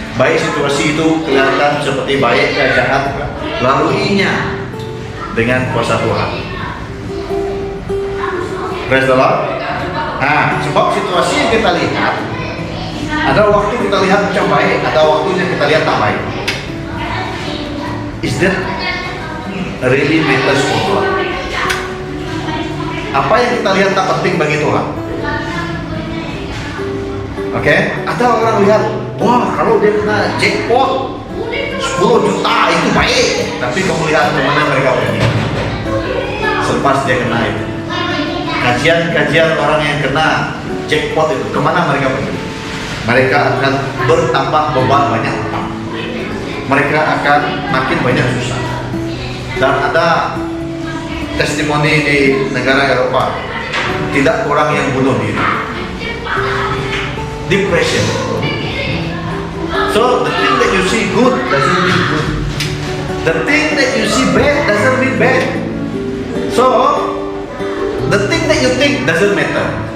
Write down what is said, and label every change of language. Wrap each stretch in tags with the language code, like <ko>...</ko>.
<ms>Baik situasi itu kelihatan seperti baik atau jahat, laluinya dengan kuasa Tuhan.</ms> <en>Praise the Lord.</en> <ms>Nah, sebab situasi yang kita lihat, ada waktu kita lihat macam baik, ada waktunya kita lihat tak baik.</ms> <en>Is that really matters for God?</en> <ms>Apa yang kita lihat tak penting bagi Tuhan? Oke? Ada orang lihat, wah kalau dia kena jackpot 10 juta itu baik, tapi kamu lihat kemana mereka pergi selepas dia kena itu. Kajian-kajian orang yang kena jackpot itu, kemana mereka pergi? Mereka akan bertambah beban banyak utang. Mereka akan makin banyak susah. Dan ada testimoni di negara Eropa, tidak kurang yang bunuh diri.</ms> <en>Depression. So the thing that you see good doesn't mean good. The thing that you see bad doesn't mean bad. So the thing that you think doesn't matter.</en>